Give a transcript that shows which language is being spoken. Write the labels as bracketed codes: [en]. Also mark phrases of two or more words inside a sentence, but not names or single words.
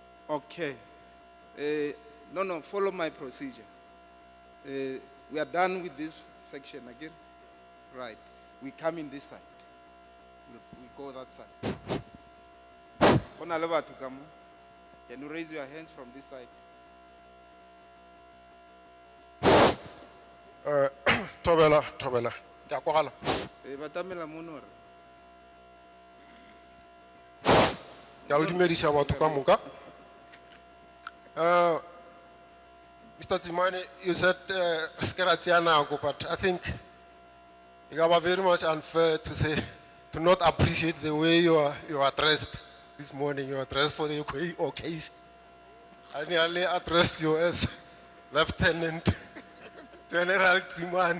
[en] Okay. No, follow my procedure. We are done with this section again. Right. We come in this side. We go that side. Can you raise your hands from this side? [nso] Tobela, ke a kwagala. Batamela mono re. Ke a le dumedisa batho ka moka. [en] Mr. Timane, you said but I think it was very much unfair to say, to not appreciate the way you are dressed this morning. You are dressed for the occasion. I nearly addressed you as Lieutenant General Timane.